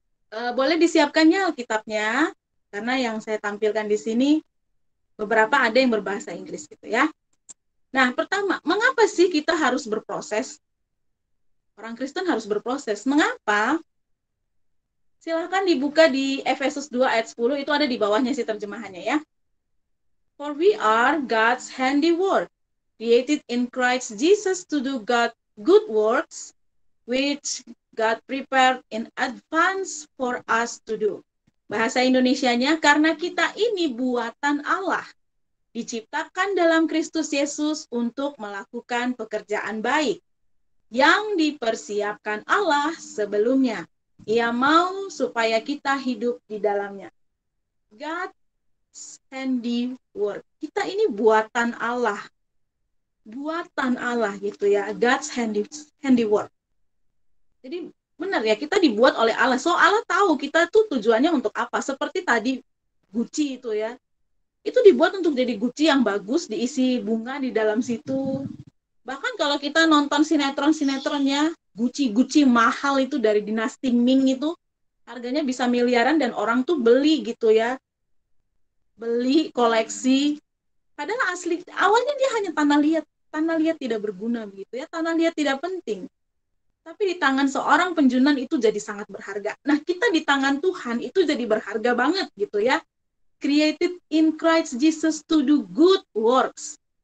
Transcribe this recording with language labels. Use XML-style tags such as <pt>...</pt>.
<id>Boleh disiapkannya Alkitabnya, karena yang saya tampilkan di sini beberapa ada yang berbahasa Inggris gitu ya. Nah, pertama, mengapa sih kita harus berproses? Orang Kristen harus berproses. Mengapa? Silahkan dibuka di Efesus 2 ayat 10, itu ada di bawahnya sih terjemahannya ya.</id> <en>For we are God's handiwork, created in Christ Jesus to do God good works, which God prepared in advance for us to do.</en> <id>Bahasa Indonesianya, karena kita ini buatan Allah, diciptakan dalam Kristus Yesus untuk melakukan pekerjaan baik yang dipersiapkan Allah sebelumnya. Ia mau supaya kita hidup di dalamnya.</id> <en>God's handiwork.</en> <id>Kita ini buatan Allah. Buatan Allah gitu ya.</id> <en>God's handiwork.</en> <id>Jadi benar ya, kita dibuat oleh Allah. So Allah tahu kita tuh tujuannya untuk apa. Seperti tadi Gucci itu ya. Itu dibuat untuk jadi Gucci yang bagus, diisi bunga di dalam situ. Bahkan kalau kita nonton sinetron-sinetronnya, Gucci mahal itu dari dinasti Ming itu, harganya bisa miliaran dan orang tuh beli gitu ya. Beli, koleksi. Padahal asli, awalnya dia hanya tanah liat. Tanah liat tidak berguna begitu ya, tanah liat tidak penting. Tapi di tangan seorang penjunan itu jadi sangat berharga. Nah, kita di tangan Tuhan itu jadi berharga banget gitu ya.</id> <en>Created in Christ Jesus to do good works.</en>